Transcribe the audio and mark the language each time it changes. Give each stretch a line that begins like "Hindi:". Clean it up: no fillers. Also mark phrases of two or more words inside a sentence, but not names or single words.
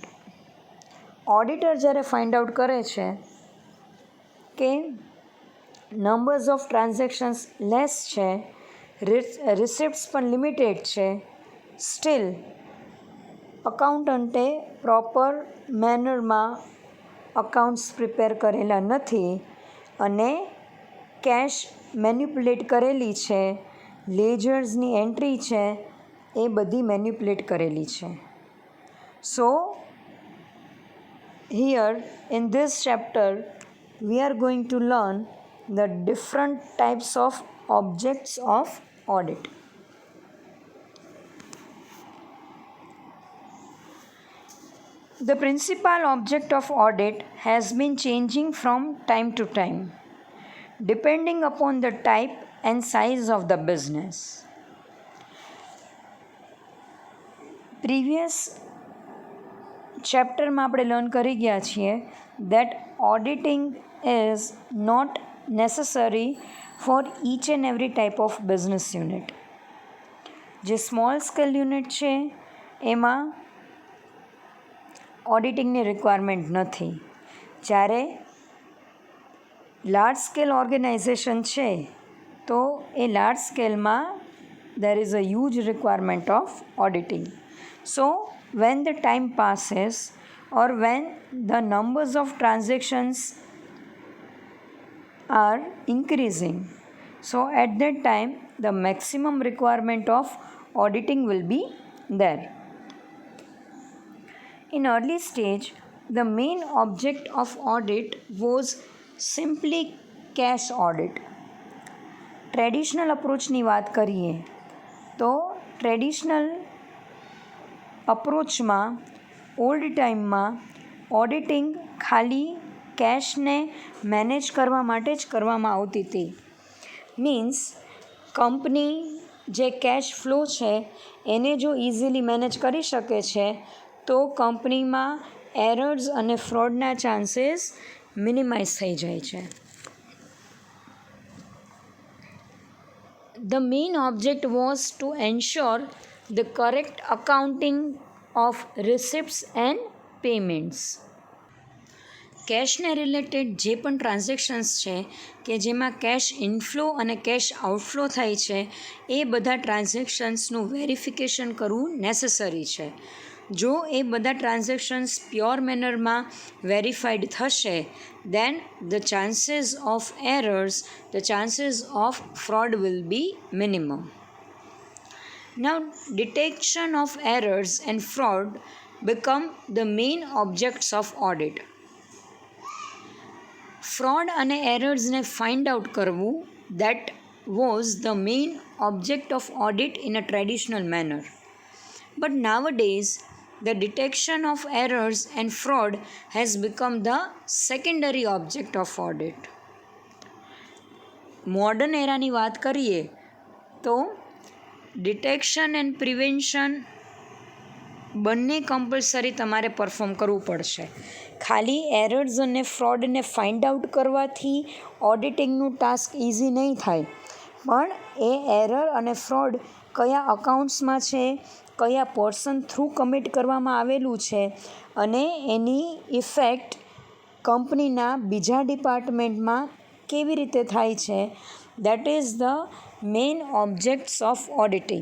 Gujarati: ઓડિટર જ્યારે
English: find out
Gujarati: કરે છે કે
English: numbers of transactions less
Gujarati: છે, રિસિપ્ટ્સ પણ લિમિટેડ છે, સ્ટીલ અકાઉન્ટન્ટે
English: proper mannerમાં accounts prepare
Gujarati: કરેલા નથી અને કેશ મેન્યુપ્યુલેટ કરેલી છે, લેજર્સની એન્ટ્રી છે એ બધી મેન્યુપ્યુલેટ કરેલી છે.
English: So here in this chapter we are going to learn the different types of objects of audit. The principal object of audit has been changing from time to time depending upon the type and size of the business. Previous
Gujarati: ચેપ્ટરમાં આપણે લર્ન કરી ગયા છીએ
English: that auditing is not necessary for each and every type of business unit.
Gujarati: જે
English: small scale unit
Gujarati: છે એમાં ઓડિટિંગની રિક્વાયરમેન્ટ નથી. જ્યારે
English: large scale organisation
Gujarati: છે તો એ
English: large scaleમાં there is a huge requirement of auditing. સો when the time passes or when the numbers of transactions are increasing, so at that time the maximum requirement of auditing will be there. In early stage, the main object of audit was simply cash audit. traditional approachની
Gujarati: વાત કરીએ તો
English: traditional approachમાં old timeમાં
Gujarati: ઓડિટિંગ ખાલી કેશને મેનેજ કરવા માટે જ કરવામાં આવતી હતી. મીન્સ કંપની જે
English: cash flow
Gujarati: છે એને જો
English: easily manage
Gujarati: કરી શકે છે તો કંપનીમાં એરર્સ અને ફ્રોડના ચાન્સીસ મિનિમાઇઝ થઈ જાય છે.
English: The main object was to ensure the correct accounting of receipts and payments.
Gujarati: કેશને રિલેટેડ જે પણ ટ્રાન્ઝેક્શન્સ છે કે જેમાં
English: cash inflow
Gujarati: અને
English: cash outflow
Gujarati: થાય છે એ બધા ટ્રાન્ઝેક્શન્સનું વેરિફિકેશન કરવું નેસેસરી છે. જો એ બધા ટ્રાન્ઝેક્શન્સ પ્યોર મેનરમાં વેરીફાઈડ થશે
English: then the chances of errors, the chances of fraud will be minimum. Now, detection of errors and fraud become the main objects of audit. Fraud and errors ne find out કરવું that was the main object of audit in a traditional manner. But nowadays, the detection of errors and fraud has become the secondary object of audit. modern eraની
Gujarati: વાત કરીએ તો
English: detection and prevention
Gujarati: બંને કમ્પલસરી તમારે પરફોર્મ કરવું પડશે. ખાલી એરર્સ અને ફ્રોડને
English: find out
Gujarati: કરવાથી ઓડિટિંગનું ટાસ્ક ઇઝી નહીં થાય, પણ એ એરર અને ફ્રોડ કયા અકાઉન્ટ્સમાં છે, કયા પર્સન થ્રુ કમિટ કરવામાં આવેલું છે અને એની ઇફેક્ટ કંપનીના બીજા ડિપાર્ટમેન્ટમાં કેવી રીતે થાય છે,
English: that is the main objects of auditing.